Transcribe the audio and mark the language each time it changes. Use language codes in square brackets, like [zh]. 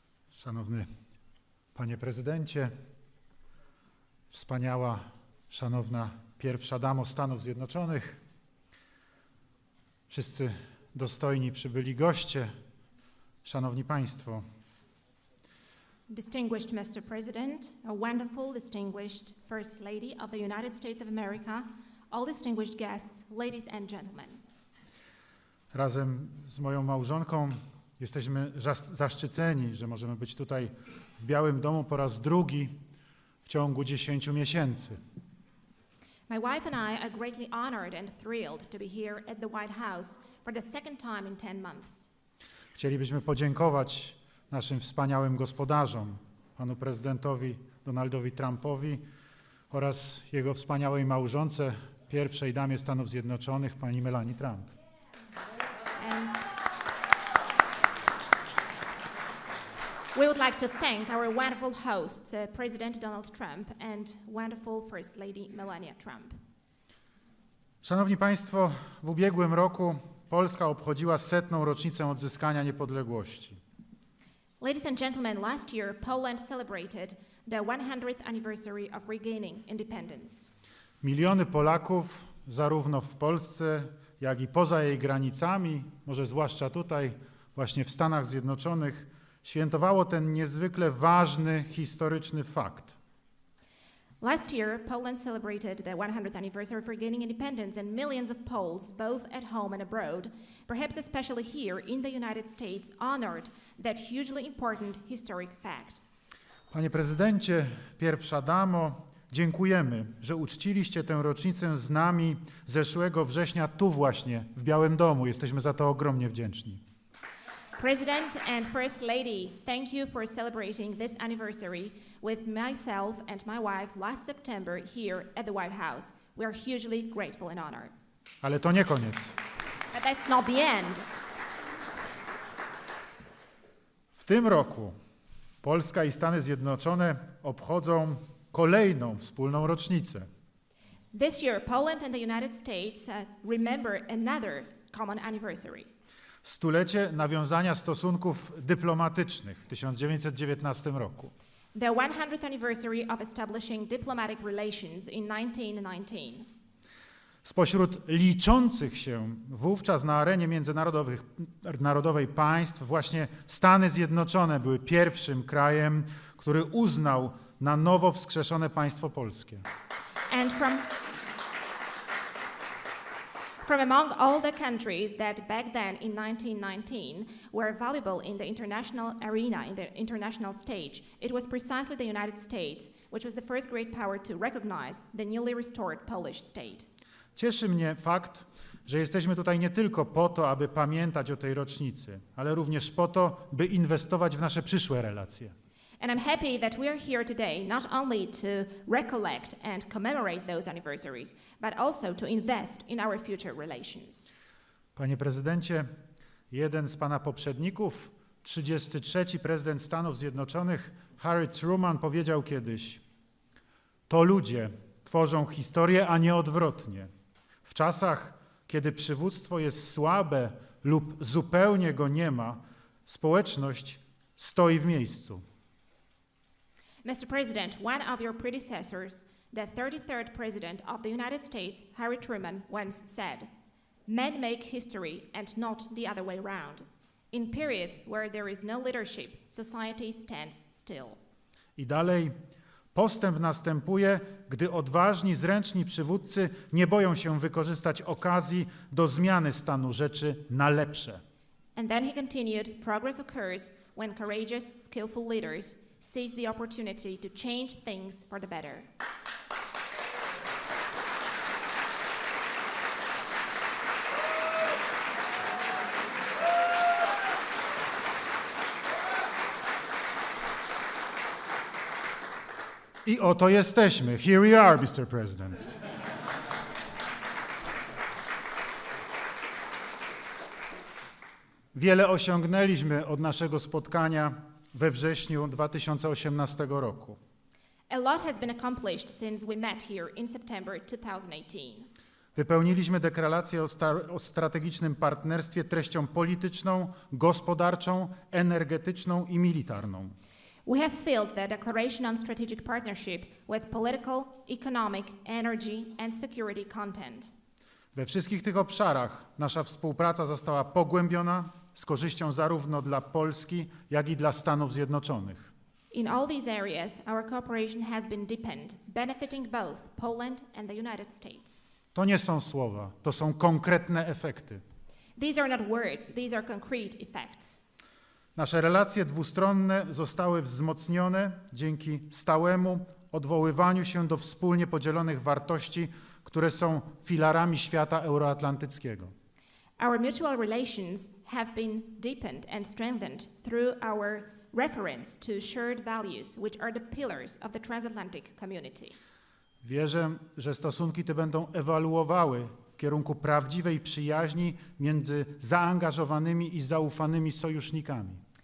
[pl] Szanowny Panie Prezydencie, wspaniała, szanowna pierwsza damo Stanów Zjednoczonych, wszyscy dostojni przybyli goście, szanowni Państwo. [en] Distinguished Mr. President, a wonderful, distinguished First Lady of the United States of America, all distinguished guests, ladies and gentlemen. [pl] Razem z moją małżonką jesteśmy zaszczyceni, że możemy być tutaj w Białym Domu po raz drugi w ciągu 10 miesięcy. [en] My wife and I are greatly honored and thrilled to be here at the White House for the second time in 10 months. [pl] Chcielibyśmy podziękować naszym wspaniałym gospodarzom, panu prezydentowi Donaldowi Trumpowi oraz jego wspaniałej małżonce, pierwszej damie Stanów Zjednoczonych, pani Melanie Trump. [en] And we would like to thank our wonderful hosts, President Donald Trump and wonderful First Lady Melania Trump. [pl] Szanowni Państwo, w ubiegłym roku Polska obchodziła 100. rocznicę odzyskania niepodległości. [en] Ladies and gentlemen, last year Poland celebrated the 100th anniversary of regaining independence. [pl] Miliony Polaków, zarówno w Polsce, jak i poza jej granicami, może zwłaszcza tutaj, właśnie w Stanach Zjednoczonych, świętowało ten niezwykle ważny, historyczny fakt. [en] Last year, Poland celebrated the 100th anniversary of regaining independence, and millions of Poles, both at home and abroad, perhaps especially here in the United States, honored that hugely important historic fact. [pl] Panie prezydencie, pierwsza damo, dziękujemy, że uczciliście tę rocznicę z nami zeszłego września tu właśnie, w Białym Domu. Jesteśmy za to ogromnie wdzięczni. [en] President and First Lady, thank you for celebrating this anniversary with myself and my wife last September here at the White House. We are hugely grateful and honored. [pl] Ale to nie koniec. [en] But that's not the end. [pl] W tym roku Polska i Stany Zjednoczone obchodzą kolejną wspólną rocznicę. [en] This year, Poland and the United States remember another common anniversary. [pl] Stulecie nawiązania stosunków dyplomatycznych w 1919 roku. [en] The 100th anniversary of establishing diplomatic relations in 1919. [pl] Spośród liczących się wówczas na arenie międzynarodowej państw właśnie Stany Zjednoczone były pierwszym krajem, który uznał na nowo wskrzeszone państwo polskie. [en] And from among all the countries that back then in 1919 were valuable in the international arena, in the international stage, it was precisely the United States which was the first great power to recognize the newly restored Polish state. [pl] Cieszy mnie fakt, że jesteśmy tutaj nie tylko po to, aby pamiętać o tej rocznicy, ale również po to, by inwestować w nasze przyszłe relacje. [en] And I'm happy that we are here today not only to recollect and commemorate those anniversaries, but also to invest in our future relations. [pl] Panie prezydencie, jeden z pana poprzedników, 33. prezydent Stanów Zjednoczonych, Harry Truman, powiedział kiedyś: to ludzie tworzą historię, a nie odwrotnie. W czasach, kiedy przywództwo jest słabe lub zupełnie go nie ma, społeczność stoi w miejscu. [en] Mr. President, one of your predecessors, the 33rd President of the United States, Harry Truman, once said, "Men make history and not the other way round. In periods where there is no leadership, society stands still." [pl] I dalej, postęp następuje, gdy odważni, zręczni przywódcy nie boją się wykorzystać okazji do zmiany stanu rzeczy na lepsze. [en] And then he continued, progress occurs when courageous, skillful leaders seize the opportunity to change things for the better. [pl] I oto jesteśmy. [en] Here we are, Mr. President. [pl] Wiele osiągnęliśmy od naszego spotkania we wrześniu 2018 roku. [en] A lot has been accomplished since we met here in September 2018. [pl] Wypełniliśmy deklarację o strategicznym partnerstwie treścią polityczną, gospodarczą, energetyczną i militarną. [en] We have filled the Declaration on Strategic Partnership with political, economic, energy, and security content. [pl] We wszystkich tych obszarach nasza współpraca została pogłębiona z korzyścią zarówno dla Polski, jak i dla Stanów Zjednoczonych. [en] In all these areas, our cooperation has been deepened, benefiting both Poland and the United States. [pl] To nie są słowa, to są konkretne efekty. [en] These are not words, these are concrete effects. [pl] Nasze relacje dwustronne zostały wzmocnione dzięki stałemu odwoływaniu się do wspólnie podzielonych wartości, które są filarami świata euroatlantyckiego. [en] Our mutual relations have been deepened and strengthened through our reference to shared values, which are the pillars of the transatlantic community. [pl] Wierzę, że stosunki te będą ewoluowały w kierunku prawdziwej przyjaźni między zaangażowanymi i zaufanymi sojusznikami.